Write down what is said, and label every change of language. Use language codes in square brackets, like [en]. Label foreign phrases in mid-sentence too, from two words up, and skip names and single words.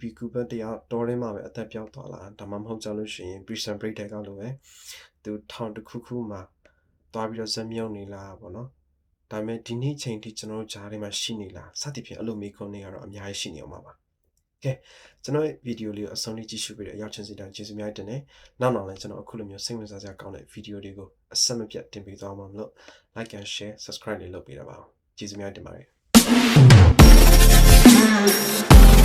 [my] Cooper တရားတော်ထဲမှာပဲအသက်ပြောင်းသွားလာဒါမှမဟုတ်ကြလို့ရှိရင် Prison Break တဲ့ကောက်လို့ပဲသူထောင်တစ်ခုမှာသွားပြီးတော့ဇက်မြုံနေလားပေါ့နော်ဒါပေမဲ့ဒီနေ့ချိန်ထိကျွန်တော်တို့ဂျားထဲမှာရှိနေလားစသဖြင့်အဲ့လိုမိခွန်းတွေကတော့အများကြီးရှိနေအောင်ပါကဲကျွန်တော်ရဲ့ဗီဒီယိုလေးကိုအဆုံးလေးကြည့်ရှုပြီးတော့အရောက်ချင်းစီတိုင်းကျေးဇူးများတင်တယ်နောက်လည်းကျွန်တော်အခုလိုမျိုးစိတ်ဝင်စားစရာကောင်းတဲ့ဗီဒီယိုတွေကိုအဆက်မပြတ်တင်ပေးသွားမှာမလို့ [en] like and share subscribe [my] လေးလုပ်ပေးတာပါကျေးဇူးများတင်ပါတယ်